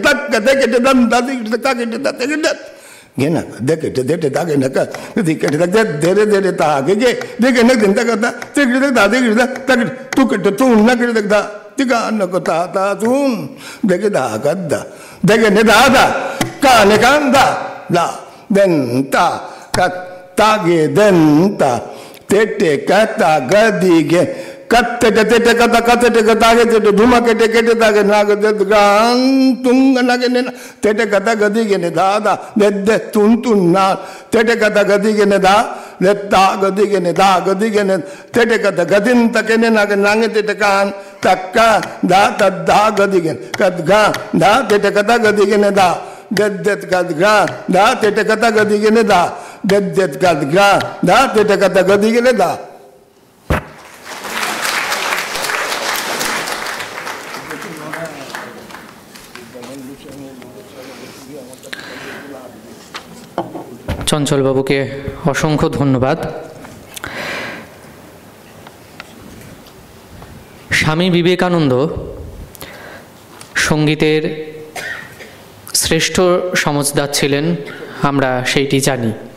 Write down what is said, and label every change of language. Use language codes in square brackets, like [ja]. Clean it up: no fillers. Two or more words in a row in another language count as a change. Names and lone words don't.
[bn] तक कते के दम दादी गिर तक के दाते गिर तक गेना देके देटे ताके न का दी के तक धीरे ता आगे के देके न दिन तक कथा ते गिर तक दादे गिर तक तू के तू न गिर तक दा तिका न को ता तू देके दा गद्दा देके ने दादा का ने कान दा देन ता का तागे देन ता तेटे कथा गदी के katte kate kata kate kata kate dhuma kate kate tage nagade gan tunga nagene tete kata gadi gene da da de tun tun na tete kata gadi gene da da gadi gene tete kata gadin takene nage nange tete kan takka da da gadi gene kat ga da tete kata gadi gene da det kat ga da tete kata gadi gene da det kat ga da tete kata gadi gene da চঞ্চলবাবুকে অসংখ্য ধন্যবাদ। স্বামী বিবেকানন্দ সঙ্গীতের শ্রেষ্ঠ সমজদার ছিলেন, আমরা সেইটি জানি।